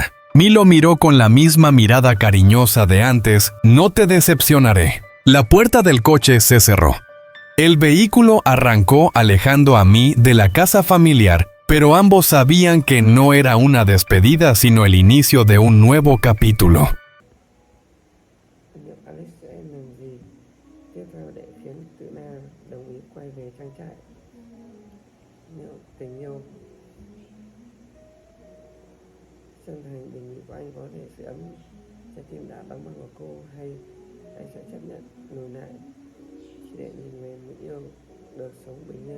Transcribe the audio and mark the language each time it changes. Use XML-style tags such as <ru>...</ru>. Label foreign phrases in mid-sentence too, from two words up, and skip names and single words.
<es>Mi lo miró con la misma mirada cariñosa de antes, «No te decepcionaré». La puerta del coche se cerró. El vehículo arrancó alejando a mí de la casa familiar, pero ambos sabían que no era una despedida sino el inicio de un nuevo capítulo.</es> <vi>Alex sẽ làm gì tiếp theo để khiến Tử Na đồng ý quay về trang trại? Liệu tình yêu chân thành đề nghị của anh có thể sưởi ấm trái tim đã đóng băng của cô, hay anh sẽ chấp nhận lùi lại chỉ để nhìn về người yêu được sống bình yên?</vi>